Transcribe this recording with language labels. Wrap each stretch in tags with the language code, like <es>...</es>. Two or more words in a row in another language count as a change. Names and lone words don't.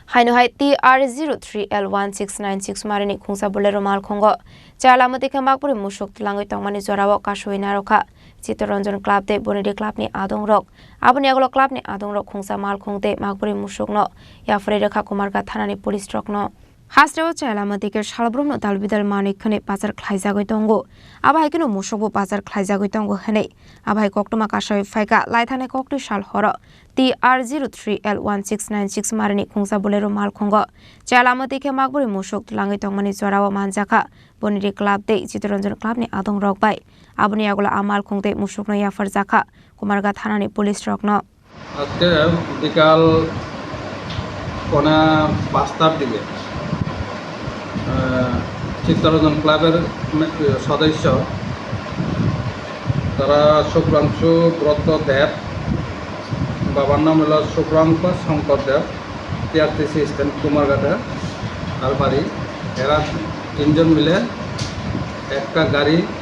<trp>Haino TR03L1696 marini khungsa bolero mal khongo chala mate khambakpuri musuk langoi tongmani jorawo kashoina rokha Chittoranjan club de bonidi club ni adong rok aboni agolo club ni adong rok khungsa mal khongte makpuri musukno yafre rekha kumarga thanani police rokno Hasrewo chala mate ke shalbrumno dalbidal manik khane bazar khlaijagoi tongo abai kino musukbo bazar khlaijagoi tongo hene abai koktoma kasoi faika laithane kokti shal horo TR03L1696 marini khungsa bolero mal khongo chala mate ke makpuri musuk langoi tongmani jorawo manjaka bonidi club de Chittoranjan club ni adong rok bai aboni agolo amal khongte musukno yafar jakha kumarga thanani police rokno</trp> <bn>আজকে বিকাল কোনা ৫টার দিকে চিত্তরঞ্জন ক্লাবের সদস্য তারা শুক্রাংশু ব্রত দেব বাবার নাম হলো শুক্রাংশ শঙ্কর দেব টিআরটিসি স্ট্যান্ড কুমারঘাটা আর বাড়ি এরা তিনজন মিলে একটা গাড়ি</bn>